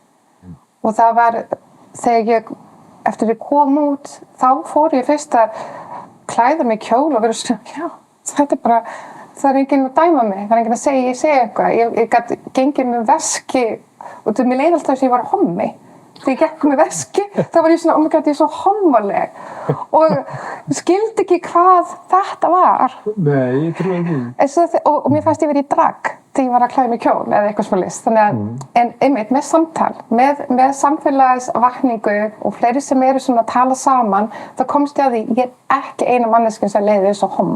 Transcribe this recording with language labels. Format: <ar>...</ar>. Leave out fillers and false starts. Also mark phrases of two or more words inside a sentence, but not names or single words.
<is>Og það var, þegar eftir ég kom út, þá fór ég fyrst að klæða mig kjól og vera svona, já, þetta bara, það enginn að dæma mig, það enginn að segja, ég segi eitthvað. Ég gat gengið með veski og mér leið alltaf þess að ég var hommi. Þegar ég gekk með veski, þá var ég svona,</is> <en>oh my god,</en> <is>ég svo hommaleg. Og skildi ekki hvað þetta var. Nei, ég trúi ekki. Og mér fannst ég verið í drag þegar ég var að klæða mig kjól eða eitthvað svoleiðis. Þannig að, en einmitt með samtal, með samfélagsvakningu og fleiri sem eru svona að tala saman, þá komst ég að því, ég ekki eina manneskja sem leiði eins og homma.</is>